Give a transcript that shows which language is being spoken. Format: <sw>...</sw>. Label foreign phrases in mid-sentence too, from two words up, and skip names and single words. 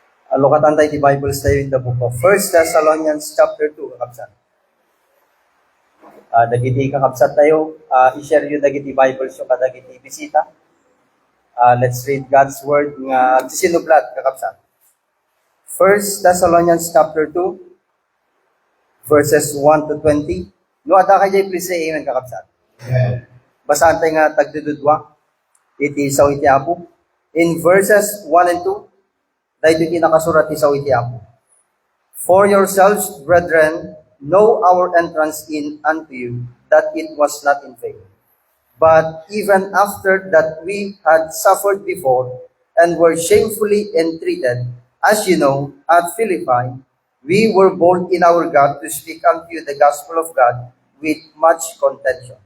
<ilo>Lokatan tayo di Bibles tayo</ilo> <en>in the book of 1 Thessalonians chapter 2,</en> <ilo>kakabsat. Dagiti kakabsat tayo, i-share yung dagiti Bibles yung kadagiti bisita.</ilo> <en>Let's read God's word</en> <ilo>nga agsisinublat, kakabsat.</ilo> <en>1 Thessalonians chapter 2, verses 1 to 20.</en> <ilo>No, ada kayo</ilo> <en>please say amen,</en> <ilo>kakabsat. Amen. Basahan tayo nga tagdududwa. Iti isaw iti apo.</ilo> <en>In verses 1 and 2,</en> <ilo>dahil iti nakasurat isaw iti apo.</ilo> <en>For yourselves, brethren, know our entrance in unto you, that it was not in vain. But even after that we had suffered before, and were shamefully entreated, as you know, at Philippi, we were bold in our God to speak unto you the gospel of God with much contention.</en>